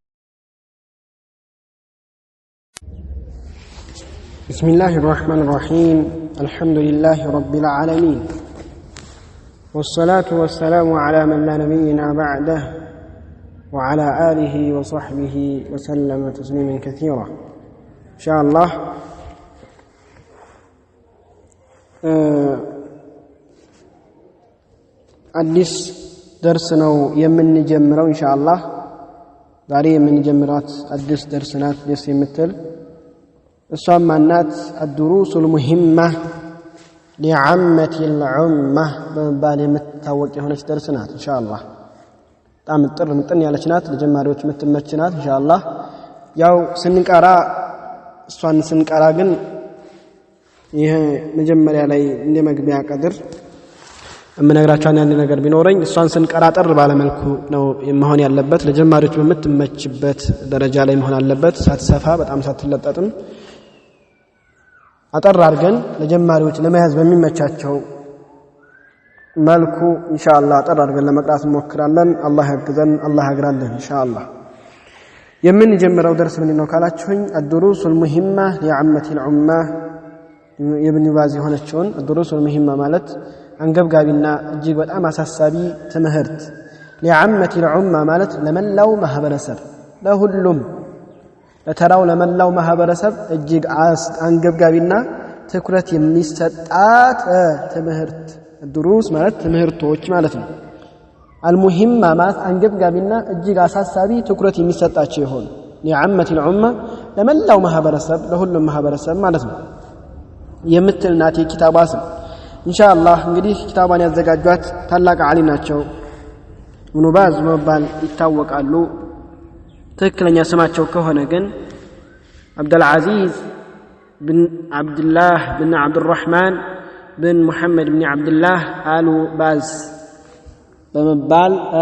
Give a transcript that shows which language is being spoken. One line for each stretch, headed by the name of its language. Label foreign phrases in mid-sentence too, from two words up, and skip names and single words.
Arabic: بسم الله الرحمن الرحيم. الحمد لله رب العالمين، والصلاة والسلام على من لا نبينا بعده وعلى آله وصحبه وسلم تسليما كثيرا. إن شاء الله
Amharic: አዲስ ደርስ ነው የምንጀምረው ኢንሻአላህ። ዛሬ የምንጀምራት አዲስ ደርስ ናት፣ ደስ የምትል እሷም ማናት?
Arabic: الدروس المهمة لعامة الأمة
Amharic: በመባል የምትታወቅ የሆነች ደርስ ናት ኢንሻአላህ። በጣም ምጥን ያለች ናት፣ ለጀማሪዎች የምትመች ናት ኢንሻአላህ። ያው ስንቀራ ግን ይሄ መጀመሪያ ላይ እንደ መግቢያ ቀድር እምነግራችሁ አንድ ነገር ቢኖረኝ እሷን ስንቀራ ጠር ባለ መልኩ ነው መሆን ያለበት። ለጀማሪዎች በምትመችበት ደረጃ ላይ መሆን አለበት፣ ሳትሰፋ በጣም ሳትለጠጥም አጠር አድርገን ለጀማሪዎች ለመያዝ በሚመቻቸው መልኩ ኢንሻአላህ አጠር አድርገን ለመቅራት እንሞክራለን። አላህ ያግዘን፣ አላህ ያግራልን ኢንሻአላህ። የምንጀምረው ደርስ ምን ነው ካላችሁኝ
Arabic: الدروس المهمة لعامة الأمة
Amharic: የኢብኑ ባዝ የሆነችውን
Arabic: الدروس المهمة
Amharic: ማለት አንገብጋቢና እጅግ በጣም አሳሳቢ ትምህርት።
Arabic: لعامة الأمة
Amharic: ማለት ለመላው ማህበረሰብ፣ ለሁሉም ለተራው ለመላው ማህበረሰብ እጅግ አንገብጋቢና ትኩረት የሚሰጣት ትምህርት። الدروس ማለት ትምህርቶች ማለት ነው። المهمة ማለት አንገብጋቢና እጅግ አሳሳቢ ትኩረት የሚሰጣቸው ይሆን
Arabic: لعامة الأمة
Amharic: ለመላው ማህበረሰብ፣ ለሁሉም ማህበረሰብ ማለት ነው የምትልናት የኪታቧ ስም ኢንሻአላህ። እንግዲህ ኪታቧን ያዘጋጇት ታላቅ ዓሊም ናቸው፣ ኢብኑ ባዝ በመባል ይታወቃሉ። ትክክለኛ ስማቸው ከሆነ ግን አብዱልዓዚዝ ብን አብዱላህ ብን አብዱራህማን ብን ሙሐመድ ብን አብዱላህ አሉ ባዝ በመባል